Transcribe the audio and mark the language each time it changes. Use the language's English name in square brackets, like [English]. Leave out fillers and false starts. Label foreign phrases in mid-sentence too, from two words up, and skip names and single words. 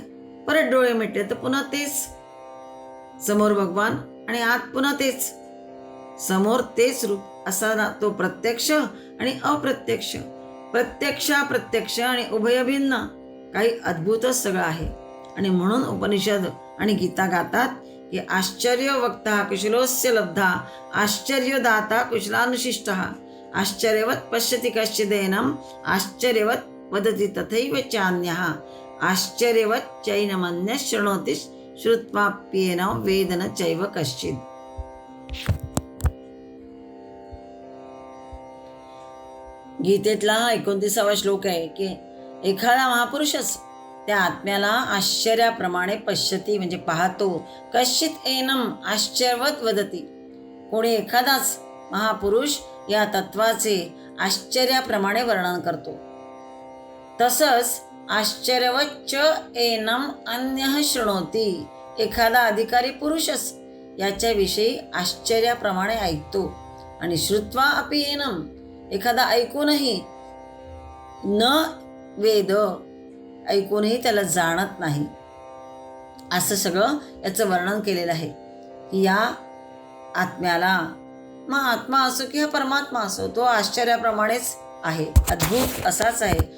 [Marathi] परत डोळे मिटले तर पुन्हा तेच, समोर भगवान आणि आत पुन्हा तेच, समोर तेच रूप. असा तो प्रत्यक्ष आणि अप्रत्यक्ष, प्रत्यक्ष आणि उभयभिन्न काही अद्भुतच सगळं आहे. आणि म्हणून उपनिषद आणि गीता गातात की [Sanskrit] आश्चर्य वक्ता कुशलोस्य लब्धा, आश्चर्यदाता कुशलानुशिष्टः, आश्चर्यवत पश्यति कश्चिदेनम, आश्चर्यवत वदति तथैव चान्यः, आश्चर्यवत चैनमन्यः शृणोति श्रुत्वाप्येनं वेद न चैव कश्चित्. [Marathi] गीतेतला 29वा श्लोक आहे की एखादा महापुरुषच त्या आत्म्याला आश्चर्याप्रमाणे पश्यती म्हणजे पाहतो, [Sanskrit] कश्चित एनम आश्चर्यवत वदती, [Marathi] कोणी एखादाच महापुरुष या तत्वाचे आश्चर्याप्रमाणे वर्णन करतो. [Sanskrit] तसंच आश्चर्यवच्च एनम अन्यः शृणोती, [Marathi] एखादा अधिकारी पुरुषच याच्याविषयी आश्चर्याप्रमाणे ऐकतो. [Sanskrit] आणि श्रुत्वा अपि एनम, [Marathi] एखादा ऐकूनही [Sanskrit] न वेद, [Marathi] ऐकूनही त्याला जाणत नाही. असं सगळं याचं वर्णन केलेलं आहे की या आत्म्याला, मग आत्मा असो किंवा परमात्मा असो, तो आश्चर्याप्रमाणेच आहे, अद्भुत असाच आहे.